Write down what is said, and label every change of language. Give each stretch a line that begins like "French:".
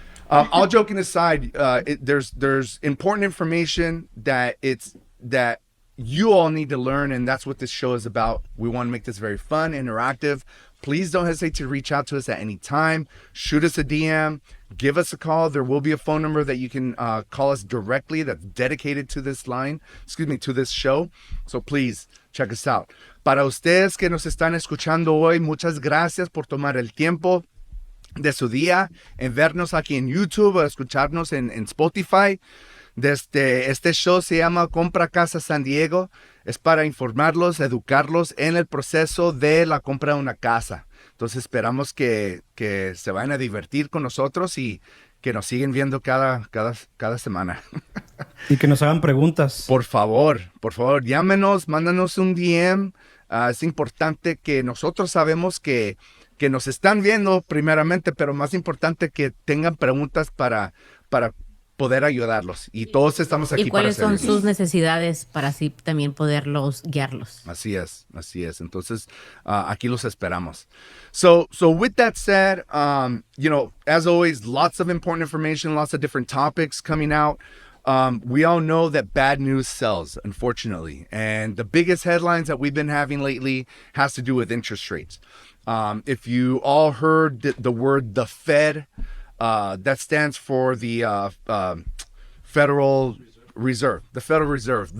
English: All joking aside, there's important information that you all need to learn, and that's what this show is about. We want to make this very fun, interactive. Please don't hesitate to reach out to us at any time. Shoot us a DM. Give us a call. There will be a phone number that you can call us directly that's dedicated to this to this show. So please check us out.
Spanish: Para ustedes que nos están escuchando hoy, muchas gracias por tomar el tiempo de su día en vernos aquí en YouTube o escucharnos en Spotify. Este show se llama Compra Casa San Diego. Es para informarlos, educarlos en el proceso de la compra de una casa. Entonces esperamos que se vayan a divertir con nosotros y que nos siguen viendo cada semana. Y que nos hagan preguntas. Por favor, llámenos, mándanos un DM. Es importante que nosotros sabemos que nos están viendo primeramente, pero más importante que tengan preguntas para poder ayudarlos. Y todos estamos aquí. ¿Y cuáles para son sus necesidades para así también poderlos guiarlos? Así es. Entonces, aquí los esperamos.
English: So with that said, as always, lots of important information, lots of different topics coming out. We all know that bad news sells, unfortunately. And the biggest headlines that we've been having lately has to do with interest rates. If you all heard the word the Fed, that stands for the Federal Reserve. The Federal Reserve.